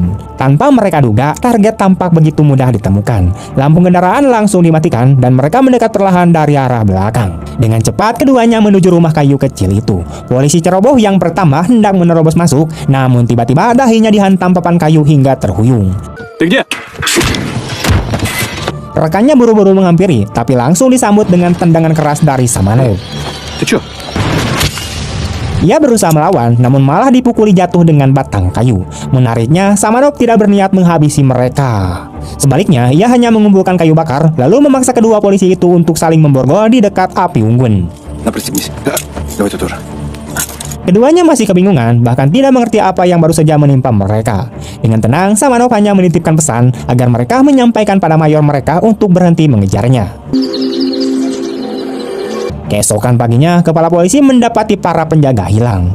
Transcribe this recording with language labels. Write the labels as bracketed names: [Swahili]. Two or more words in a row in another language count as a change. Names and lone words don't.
[Indonesian] Tanpa mereka duga, target tampak begitu mudah ditemukan. Lampu kendaraan langsung dimatikan dan mereka mendekat perlahan dari arah belakang. Dengan cepat, keduanya menuju rumah kayu kecil itu. Polisi ceroboh yang pertama hendak menerobos masuk, namun tiba-tiba dahinya dihantam papan kayu hingga terhuyung. [Russian] Ты где? [Indonesian] Rekannya buru-buru menghampiri, tapi langsung disambut dengan tendangan keras dari Samanov. [Russian] Ты чё? [Indonesian] Ia berusaha melawan, namun malah dipukuli jatuh dengan batang kayu. Menariknya, Samanov tidak berniat menghabisi mereka. Sebaliknya, ia hanya mengumpulkan kayu bakar, lalu memaksa kedua polisi itu untuk saling memborgol di dekat api unggun. [Russian] На, пристегнись. Да, давай ты тоже. [Indonesian] Keduanya masih kebingungan, bahkan tidak mengerti apa yang baru saja menimpa mereka. Dengan tenang, Samanov hanya menitipkan pesan agar mereka menyampaikan pada mayor mereka untuk berhenti mengejarnya. Keesokan paginya, kepala polisi mendapati para penjaga hilang.